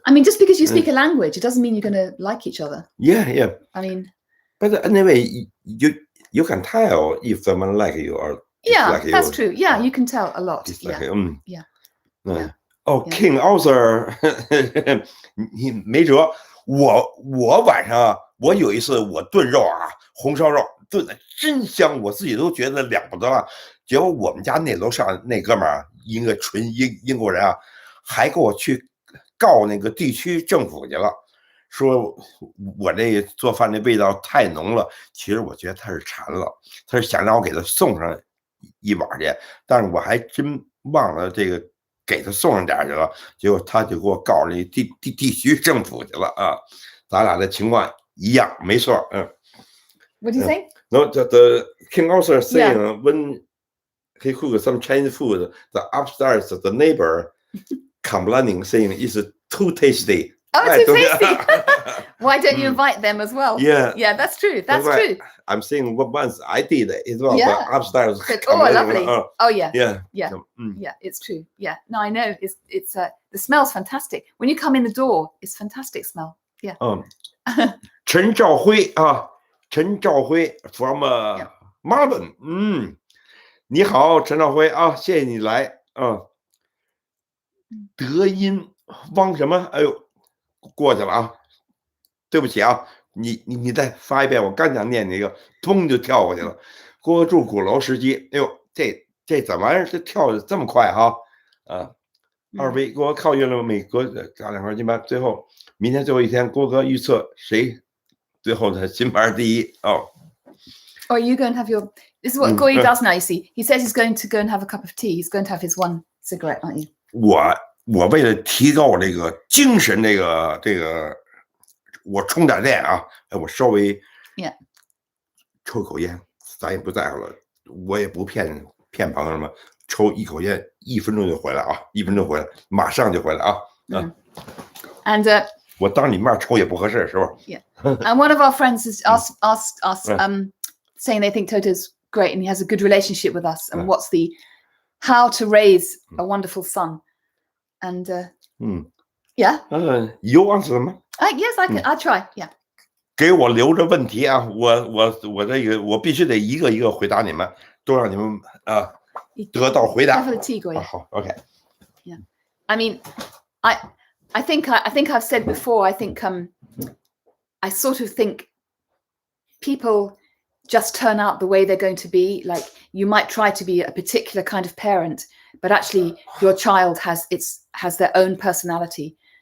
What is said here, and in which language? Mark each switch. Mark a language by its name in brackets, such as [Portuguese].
[English] I mean, just because you speak a language, it doesn't mean you're going to like each other. Yeah. I mean, but anyway, you can tell if someone like you or like that's you. true. Yeah, you can tell a lot. [Chinese] King Arthur 你没辙。我晚上啊，我有一次我炖肉啊，红烧肉炖的真香，我自己都觉得了不得了。结果我们家那楼上那哥们儿，一个纯英国人啊，还给我去告那个地区政府去了，说我这做饭的味道太浓了。其实我觉得他是馋了，他是想让我给他送上一碗去，但是我还真忘了这个给他送上点去了，结果他就给我告那地区政府去了啊。咱俩的情况一样，没错。 [English] What do you say? No, the King Arthur saying when he cooked some Chinese food, the upstairs the neighbor complaining saying it's too tasty. Oh, too tasty. Why don't you invite them as well? Yeah, that's true. That's true. I'm saying once I did as well. The upstairs. Oh, lovely. Oh, yeah. Yeah. It's true. Yeah. No, I know. It's the smell's fantastic. When you come in the door, it's fantastic smell. Yeah. [Chinese] 陈兆辉啊，陈兆辉 [English] from Melbourne。 [Chinese] 你好，陈兆辉啊，谢谢你来啊。德音汪什么？哎呦，过去了啊，对不起啊，你再发一遍，我刚想念那个，咚就跳过去了。郭住鼓楼时机，哎呦，这怎么玩意儿？这跳的这么快哈？二位给我靠近了美国打2块金牌，最后明天最后一天，郭哥预测谁最后的金牌第一哦。 [English] Or you go and have your. This is what Guo Yi does now. You see, he says he's going to go and have a cup of tea. He's going to have his one cigarette, aren't you? [Chinese] 我为了提高我这个精神，这个，我充点电啊，我稍微抽口烟，咱也不在乎了，我也不骗朋友们，抽一口烟，1分钟就回来啊，1分钟回来，马上就回来啊。 [English] And [Chinese] 我当你面抽也不合适，是不是？ [English] Yeah. And one of our friends has asked us, saying they think Toto's great and he has a good relationship with us, and what's how to raise a wonderful son. And You answer [Chinese] 吗？ [English] Yes, I can. I'll try. Yeah. [Chinese] 给我留着问题啊，我这个我必须得一个一个回答你们，都让你们得到回答。好 ，OK。 [English] Yeah. I mean, I think I've said before. I think I sort of think people just turn out the way they're going to be. Like you might try to be a particular kind of parent, but actually your child has their own personality.